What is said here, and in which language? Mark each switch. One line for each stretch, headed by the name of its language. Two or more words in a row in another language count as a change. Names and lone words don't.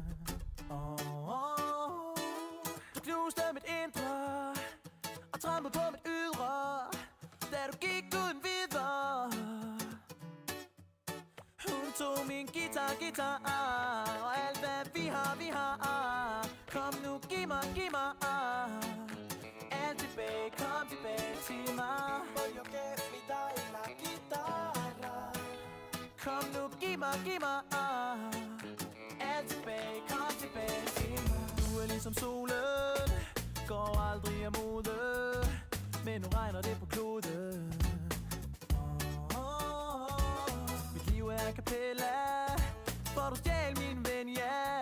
Danish: Du knuste mit indre, og trampede på mit ydre, da du gik uden videre. Hun tog min guitar, og alt hvad vi har. Kom nu, giv mig alt tilbage, kom tilbage til mig.
Italian: Voglio che mi dai la chitarra.
Danish: Kom nu, giv mig alt tilbage, kom tilbage til mig. Du er ligesom solen, går aldrig af mode, men nu regner det på kloden. Mit liv er
Italian: a cappella,
Danish: for du stjal min ven, ja.